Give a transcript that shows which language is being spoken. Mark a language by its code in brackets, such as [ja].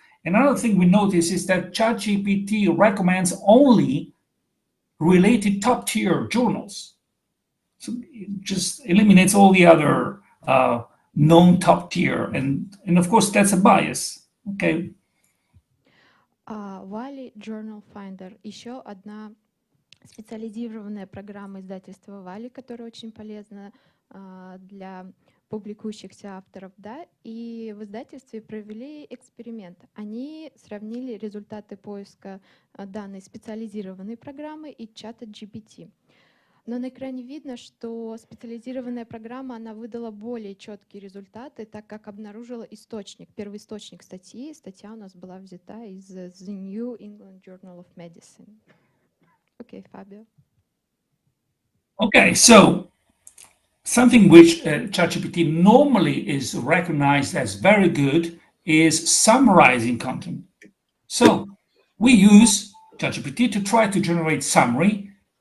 [en] Another thing we notice is that ChatGPT recommends only related top-tier journals. So it just eliminates all the other known top tier, and of course that's a bias. Okay. [ru] Wiley Journal Finder — еще одна специализированная программа издательства Wiley, которая очень полезна для публикующихся авторов, да, и в издательстве провели эксперимент. Они сравнили результаты поиска данной специализированной программы и чата GPT. Но на экране видно, что специализированная программа, она выдала более четкие результаты, так как обнаружила источник, первоисточник статьи. Статья у нас была взята из The New England Journal of Medicine. [en] Okay, Fabio. Okay, so something which ChatGPT normally is recognized as very good is summarizing content. So we use ChatGPT to try to generate summary.